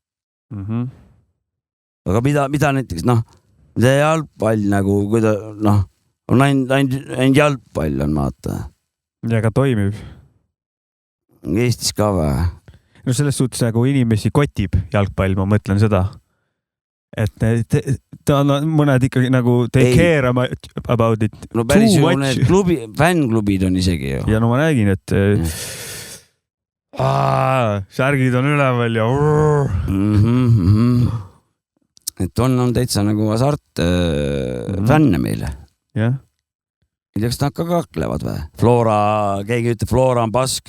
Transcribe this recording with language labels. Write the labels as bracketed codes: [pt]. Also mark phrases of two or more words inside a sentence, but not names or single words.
[et] Aga mida näiteks, mida jalgpall nagu, kui ta, on ainult jalgpall on, vaata. Ja ka toimib. Eestis ka või? No selles suhtes nagu inimesi kotib jalgpall, ma mõtlen seda. Et ta on mõned ikkagi nagu [en] they care about it. [et] No päris ju need fännklubid on isegi ju. Ja no ma räägin, et särgid on üleval ja et on täitsa nagu hasart fänne meile. Jah. Ei tea, kas nad ka kaklevad või? Flora, keegi ütleb, Flora on pask.